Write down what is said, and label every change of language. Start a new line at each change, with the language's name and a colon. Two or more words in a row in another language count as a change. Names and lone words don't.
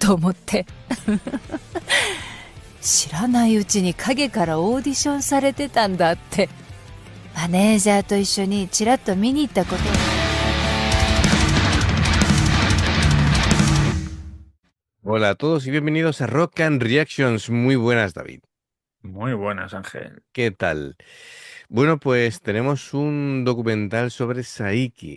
Japanese: と思って知らないうちに影からオーディションされてたんだって、マネージャーと一緒にちらっと見に行ったこと。
Spanish: Hola a todos y bienvenidos a Rock and Reactions. Muy buenas, David. Muy buenas, Ángel. ¿Qué tal? Bueno, pues tenemos un documental sobre Saiki.